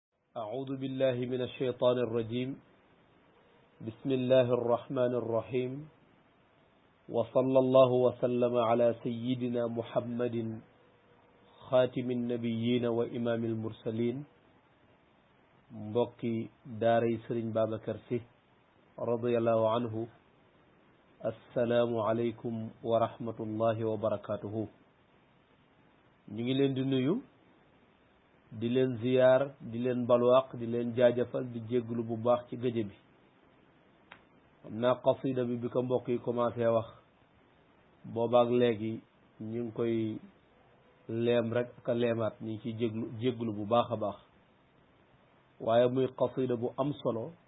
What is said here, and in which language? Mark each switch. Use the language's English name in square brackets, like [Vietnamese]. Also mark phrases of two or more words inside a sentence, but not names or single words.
[Arabic] أعوذ بالله من الشيطان الرجيم بسم الله الرحمن الرحيم وصلى الله وسلم على سيدنا محمد خاتم النبيين وإمام المرسلين [Wolof] mbokki daaray [Arabic] Sëriñ Babacar Sy رضي الله عنه السلام عليكم ورحمة الله وبركاته [Wolof] ñu ngi leen di nuyu di leen ziyaar di leen balwaq di leen jaajëfal di jégglu bu baax ci gëje bi xam naa qasida bi ko mbokk yi commencé wax boobaak léegi ñu ngi koy leem rek ak a leemaat ñu ngi ciy jégglu bu baax a baax waaye muy qasida bu am solo